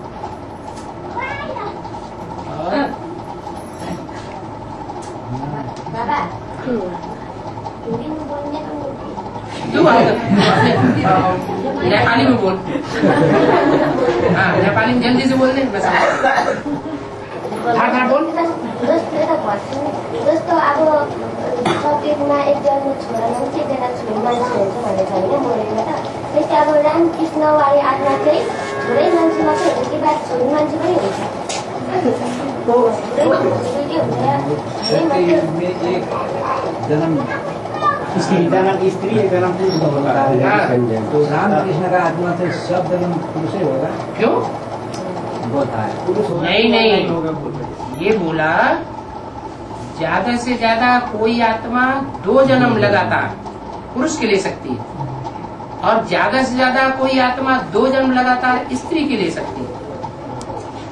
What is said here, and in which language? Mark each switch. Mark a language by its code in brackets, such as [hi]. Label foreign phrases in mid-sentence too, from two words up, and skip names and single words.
[hi] और क्यों नेपाली में बोल। हाँ, नेपाली में जल्दी से बोल दे, मैं हाँ बोल। [ne] जस्तो अब सकेतमा एकजना छोरा मान्छे एकजना छोरी मान्छे हुन्छ भनेको छ होइन मोरेलमा त। त्यस्तै अब रामकृष्णवादी आत्मा चाहिँ छोरै मान्छे मात्रै हुन्छ कि बाद छोरी मान्छे पनि हुन्छ? छोरै मान्छे के हुन्छ? छोरै मान्छे [hi] जन्म स्त्री एक जन्म पुरुष होगा। तो रामकृष्ण का आत्मा से सब जन्म पुरुष ही होगा। क्यों? होता है पुरुष होगा। नहीं, ये बोला ज्यादा से ज्यादा कोई आत्मा 2 जन्म लगातार पुरुष के ले सकती है, और ज्यादा से ज्यादा कोई आत्मा 2 जन्म लगातार स्त्री के ले सकती है।